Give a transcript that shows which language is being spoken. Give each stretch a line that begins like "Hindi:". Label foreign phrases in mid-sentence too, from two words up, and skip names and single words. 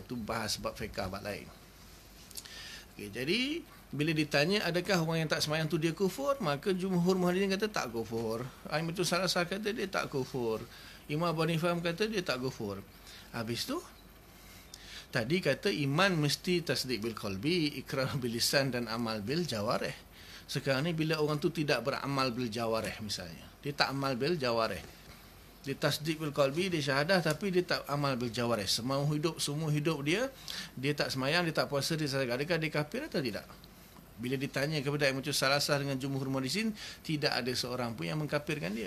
Malay: Itu bahas bab fiqh bab lain. Jadi bila ditanya adakah orang yang tak sembahyang tu dia kufur, maka
Arabic: جمهور المحدثين
Malay: kata tak kufur.
Arabic: الأئمة الثلاثة
Malay: kata dia tak kufur. Imam Abu Hanifah kata dia tak kufur. Habis tu tadi kata iman mesti
Arabic: تصديق بالقلب, إقرار باللسان
Malay: dan
Arabic: عمل بالجوارح.
Malay: Sekarang ni bila orang tu tidak beramal
Arabic: بالجوارح
Malay: misalnya, dia tak
Arabic: عمل بالجوارح,
Malay: dia
Arabic: تصديق بالقلب,
Malay: dia syahadah, tapi dia tak
Arabic: عمل بالجوارح.
Malay: Semua hidup dia tak semayang, dia tak puasa, dia sedekah. Adakah dia kafir atau tidak? Bila ditanya kepada
Arabic: الأئمة الثلاثة
Malay: dengan
Arabic: جمهور المحدثين,
Malay: tidak ada seorang pun yang mengkafirkan dia.